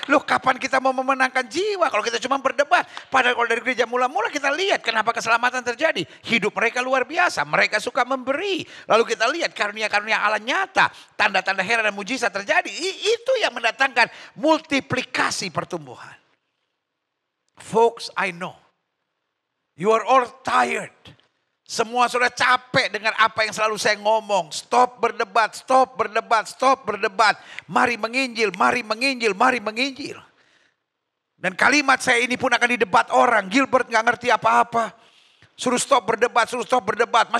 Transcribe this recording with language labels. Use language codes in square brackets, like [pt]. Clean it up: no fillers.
[id] Loh, kapan kita mau memenangkan jiwa kalau kita cuma berdebat? Padahal kalau dari gereja mula-mula kita lihat kenapa keselamatan terjadi. Hidup mereka luar biasa, mereka suka memberi. Lalu kita lihat karunia-karunia Allah nyata, tanda-tanda heran dan mujizat terjadi. Itu yang mendatangkan multiplikasi pertumbuhan. [en] Folks, I know you are all tired. [id] Semua sudah capek dengan apa yang selalu saya ngomong. Stop berdebat, stop berdebat, stop berdebat. Mari menginjil, mari menginjil, mari menginjil. Dan kalimat saya ini pun akan didebat orang. Gilbert gak ngerti apa-apa. Suruh stop berdebat, suruh stop berdebat.